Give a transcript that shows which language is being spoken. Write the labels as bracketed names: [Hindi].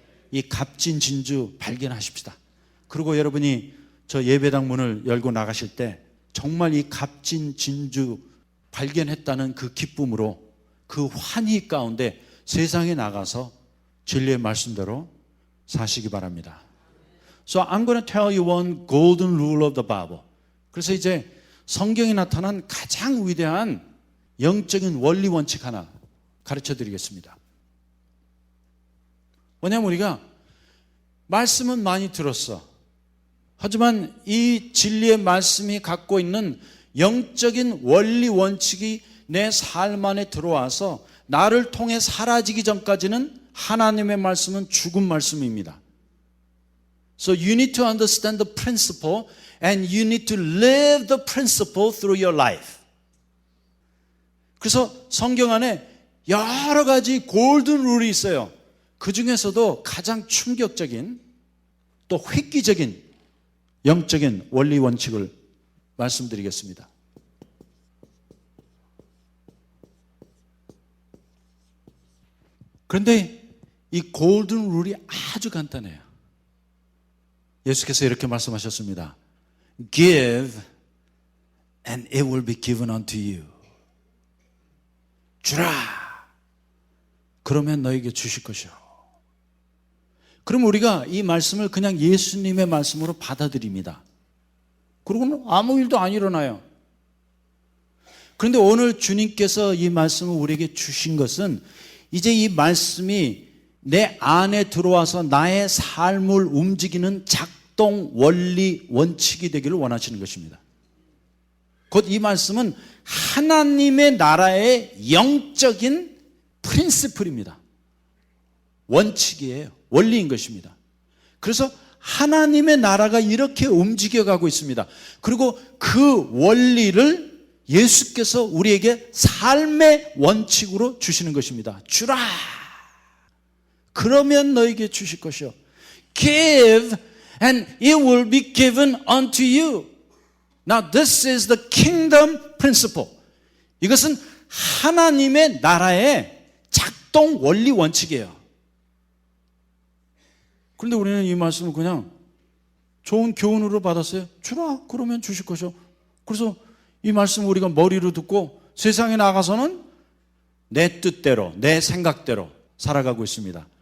[Korean] 이 값진 진주 발견하십시다. 그리고 여러분이 저 예배당 문을 열고 나가실 때 정말 이 값진 진주 발견했다는 그 기쁨으로 그 환희 가운데 세상에 나가서 진리의 말씀대로 사시기 바랍니다. [English] So I'm going to tell you one golden rule of the Bible. [Korean] 그래서 이제 성경에 나타난 가장 위대한 영적인 원리 원칙 하나 가르쳐 드리겠습니다. 왜냐하면 우리가 말씀은 많이 들었어. 하지만 이 진리의 말씀이 갖고 있는 영적인 원리 원칙이 내 삶 안에 들어와서 나를 통해 사라지기 전까지는 하나님의 말씀은 죽은 말씀입니다. [English] So you need to understand the principle and you need to live the principle through your life. [Korean] 그래서 성경 안에 여러 가지 골든 룰이 있어요. 그 중에서도 가장 충격적인 또 획기적인 영적인 원리 원칙을 말씀드리겠습니다. 그런데 이 골든 룰이 아주 간단해요. 예수께서 이렇게 말씀하셨습니다. [English] Give and it will be given unto you. [Korean] 주라. 그러면 너에게 주실 것이요. 그럼 우리가 이 말씀을 그냥 예수님의 말씀으로 받아들입니다. 그러고는 아무 일도 안 일어나요. 그런데 오늘 주님께서 이 말씀을 우리에게 주신 것은 이제 이 말씀이 내 안에 들어와서 나의 삶을 움직이는 작동 원리 원칙이 되기를 원하시는 것입니다. 곧 이 말씀은 하나님의 나라의 영적인 프린시플입니다. 원칙이에요. 원리인 것입니다. 그래서 하나님의 나라가 이렇게 움직여가고 있습니다. 그리고 그 원리를 예수께서 우리에게 삶의 원칙으로 주시는 것입니다. 주라. 그러면 너에게 주실 것이요. [English] Give and it will be given unto you. Now this is the kingdom principle. [Korean] 이것은 하나님의 나라의 작동 원리 원칙이에요. 그런데 우리는 이 말씀을 그냥 좋은 교훈으로 받았어요. 주라 그러면 주실 것이요. 그래서 이 말씀을 우리가 머리로 듣고 세상에 나가서는 내 뜻대로 내 생각대로 살아가고 있습니다.